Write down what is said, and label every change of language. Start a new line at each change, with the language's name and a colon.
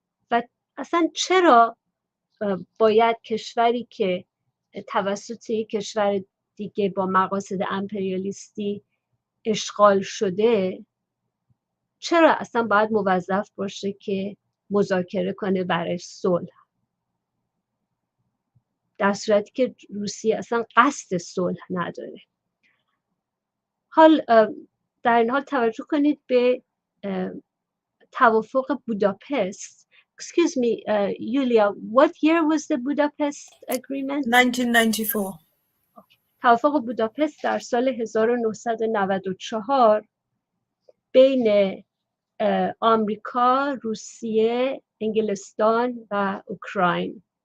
Persian: و اصلا چرا باید کشوری که توسط یک کشور دیگه با مقاصد امپریالیستی اشغال شده، چرا اصلا باید موظف باشه که مذاکره کنه برای صلح، در صورتی که روسیه اصلا قصد صلح نداره؟ در این حال توجه کنید به توافق بوداپست.
English: Excuse me, Yulia, what year was the Budapest agreement? 1994.
Persian: توافق بوداپست در سال 1994 بین آمریکا، روسیه، انگلستان و اوکراین